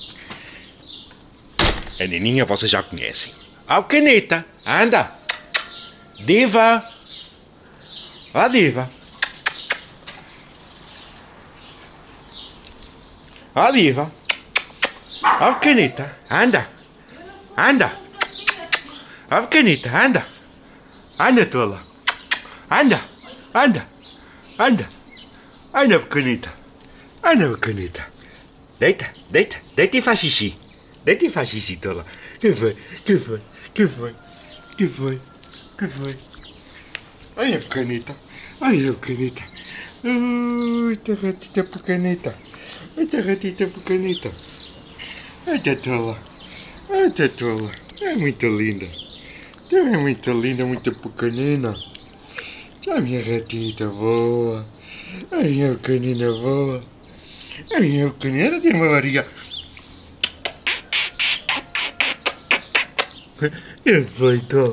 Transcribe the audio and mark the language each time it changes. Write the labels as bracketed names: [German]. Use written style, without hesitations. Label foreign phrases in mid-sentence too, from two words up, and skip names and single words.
[Portuguese] A Nininha vocês já conhecem. Caneta, anda. Diva. Diva. Diva. Caneta, anda. Anda. Caneta, anda. Anda, tola. Anda. Anda. Anda. Anda, pequenita. Anda, pequenita. Deita, deita. Deita e faz xixi. Deita e faz xixi, tola. Que foi? Que foi? Que foi? Que foi? Que foi? Ai, a pequenita. Ai, a pequenita. Ui, terratita pequenita. Ai, terratita pequenita. Ai, tola. Ai, tola. É muito linda. É muito linda, muito pequenina. A minha ratita boa. A minha pequenina boa. A minha pequenina tem uma barriga. Que foi, tola?